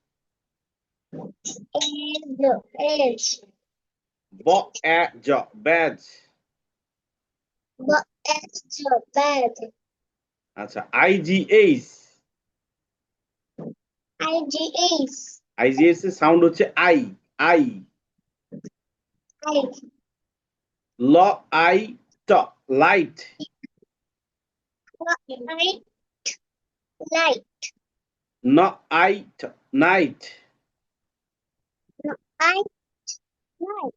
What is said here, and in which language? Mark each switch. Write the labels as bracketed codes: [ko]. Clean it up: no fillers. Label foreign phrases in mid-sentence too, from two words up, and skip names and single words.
[en] Edge. [bn] ব এ জ, ব্যাজ। [en] Bad. [bn] আচ্ছা, আইজিএইচ, [en] IGAs. [bn] আইজিএইচ এর সাউন্ড হচ্ছে আই, আই। ল আই ট, লাইট। [en] Light. [bn] ন আই ট, নাইট। [en] Light.